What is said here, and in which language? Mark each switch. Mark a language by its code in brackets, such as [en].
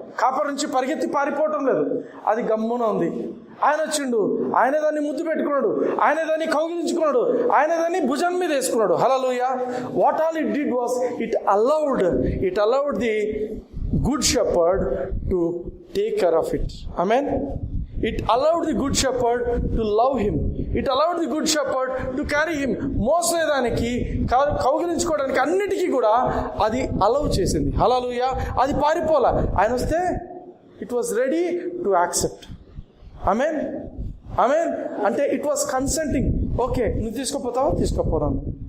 [te] కాపరి నుంచి పరిగెత్తి పారిపోవటం లేదు, అది గమ్మున ఉంది. ఆయన వచ్చిండు, ఆయన దాన్ని ముద్దు పెట్టుకున్నాడు, ఆయన దాన్ని కౌగిలించుకున్నాడు, ఆయన దాన్ని భుజం మీద వేసుకున్నాడు. హల్లెలూయా. [en] What all it did was it allowed the good shepherd to take care of it. [te] Amen. [en] It allowed the good shepherd to love him. It allowed the good shepherd to carry him. [te] మోసేదానికి, కౌగిలించుకోవడానికి, అన్నిటికీ కూడా అది allow చేసింది. హల్లెలూయా. అది పారిపోలా. ఆయన వస్తే [en] It was ready to accept. [te] ఆమేన్. ఆమేన్. అంటే [en] It was consenting. [te] Okay, నువ్వు తీసుకోపోతావా? తీసుకోపోరాను.